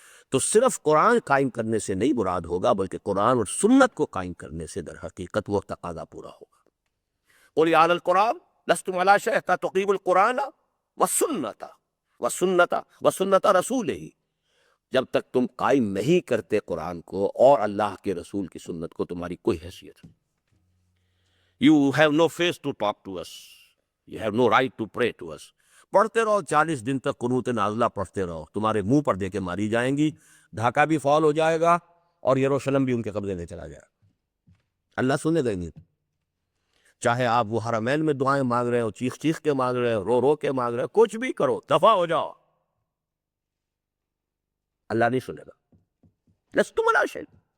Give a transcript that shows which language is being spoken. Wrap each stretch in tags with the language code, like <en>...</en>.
<ur>تو صرف قرآن قائم کرنے سے نہیں مراد ہوگا، بلکہ قرآن اور سنت کو قائم کرنے سے در حقیقت وہ تقاضا پورا ہوگا.</ur> <ar>قُلْ يَا أَهْلَ الْقُرْآنِ لَسْتُمْ عَلَىٰ شَيْءٍ حَتَّىٰ تُقِیمُوا الْقُرْآنَ وَسُنَّتَ رَسُولِهِ.</ar> <ur>جب تک تم قائم نہیں کرتے قرآن کو اور اللہ کے رسول کی سنت کو، تمہاری کوئی حیثیت نہیں.</ur> <en>You have no face to talk to us. You have no right to pray to us.</en> <ur>پڑھتے رہو 40 دن تک قنوت نازلہ پڑھتے رہو، تمہارے منہ پر دے کے ماری جائیں گی، ڈھاکہ بھی فال ہو جائے گا اور یروشلم بھی ان کے قبضے میں چلا جائے گا. اللہ سنے گا نہیں. چاہے آپ وہ حرمین میں دعائیں مانگ رہے ہو، چیخ چیخ کے مانگ رہے ہو، رو رو کے مانگ رہے ہو، کچھ بھی کرو، دفع ہو جاؤ، اللہ نہیں سنے گا.</ur> <ar>لستم علی شیء.</ar>